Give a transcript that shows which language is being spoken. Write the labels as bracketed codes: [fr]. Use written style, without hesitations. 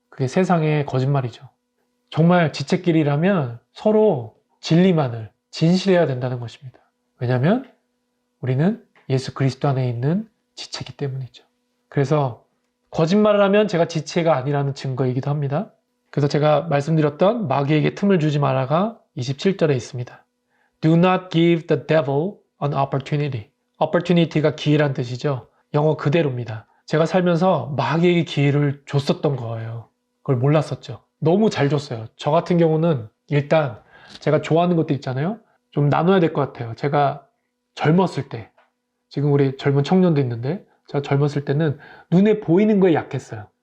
[ko] 그게 세상의 거짓말이죠. 정말 지체끼리라면 서로 진리만을 진실해야 된다는 것입니다. 왜냐하면 우리는 예수 그리스도 안에 있는 지체이기 때문이죠. 그래서 거짓말을 하면 제가 지체가 아니라는 증거이기도 합니다. 그래서 제가 말씀드렸던 마귀에게 틈을 주지 마라가 27절에 있습니다. [en] Do not give the devil an opportunity. [ko] opportunity가 기회란 뜻이죠. 영어 그대로입니다. 제가 살면서 마귀에게 기회를 줬었던 거예요. 그걸 몰랐었죠. 너무 잘 줬어요. 저 같은 경우는 일단 제가 좋아하는 것들 있잖아요. 좀 나눠야 될 것 같아요. 제가 젊었을 때, 지금 우리 젊은 청년도 있는데 제가 젊었을 때는 눈에 보이는 거에 약했어요.